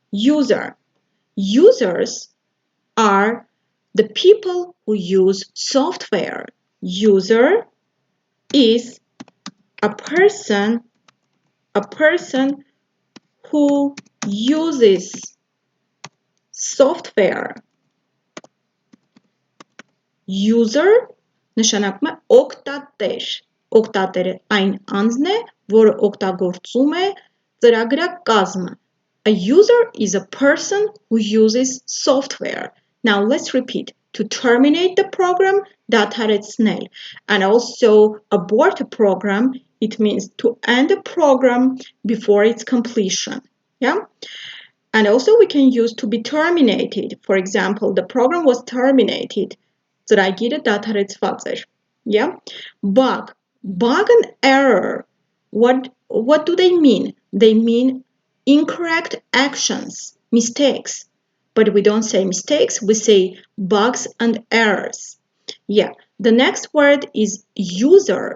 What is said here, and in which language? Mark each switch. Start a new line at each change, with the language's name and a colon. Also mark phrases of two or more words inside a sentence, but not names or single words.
English: Users are the people who use software. User is a person who uses software.
Armenian: User նշանակում է օգտատեր։ Օգտատերը այն անձն է, որը օգտագործում է ծրագրակազմը.
English: A user is a person who uses software. Now let's repeat. To terminate the program, դադարեցնել. And also abort a program, it means to end a program before its completion. Yeah? And also we can use to be terminated. For example, the program was terminated.
Armenian: Ծրագիրը դադարեցված էր.
English: Yeah? Bug and error. What do they mean? They mean incorrect actions, mistakes. But we don't say mistakes, we say bugs and errors. Yeah, the next word is user.